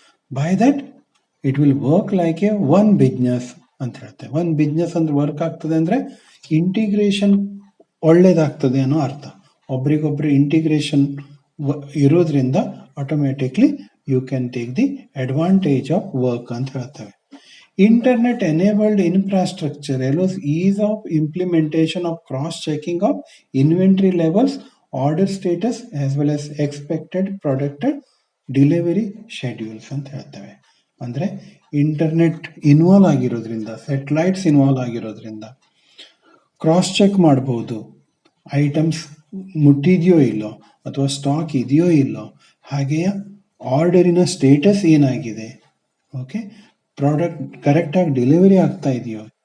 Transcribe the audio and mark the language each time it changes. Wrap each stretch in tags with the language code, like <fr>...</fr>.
<en>by that it will work like a one business</en> <kn>ಅಂತ ಹೇಳ್ತೇವೆ. One business ಅಂದ್ರೆ work ಆಗ್ತದೆ ಅಂದ್ರೆ ಇಂಟಿಗ್ರೇಷನ್ ಒಳ್ಳೇದಾಗ್ತದೆ ಅನ್ನೋ ಅರ್ಥ. ಒಬ್ರಿಗೊಬ್ರು ಇಂಟಿಗ್ರೇಷನ್ ಇರೋದ್ರಿಂದ</kn> <en>automatically you can take the advantage of work</en> <kn>ಅಂತ ಹೇಳ್ತೇವೆ.</kn> <en>internet enabled infrastructure allows ease of implementation of cross-checking of inventory levels, order status as well as expected product delivery schedules</en> <kn>ಅಂತ ಹೇಳ್ತೇವೆ. ಅಂದರೆ ಇಂಟರ್ನೆಟ್ ಇನ್ವಾಲ್ವ್ ಆಗಿರೋದ್ರಿಂದ, satellites involve ಆಗಿರೋದ್ರಿಂದ cross check ಮಾಡಬಹುದು, items ಮುಟ್ಟಿದೆಯೋ ಇಲ್ಲೋ ಅಥವಾ ಸ್ಟಾಕ್ ಇದೆಯೋ ಇಲ್ಲೋ, ಹಾಗೆಯೇ ಆರ್ಡರಿನ ಸ್ಟೇಟಸ್ ಏನಾಗಿದೆ, ಓಕೆ, ಪ್ರಾಡಕ್ಟ್ ಕರೆಕ್ಟಾಗಿ ಡೆಲಿವರಿ ಆಗ್ತಾ ಇದೆಯೋ,</kn>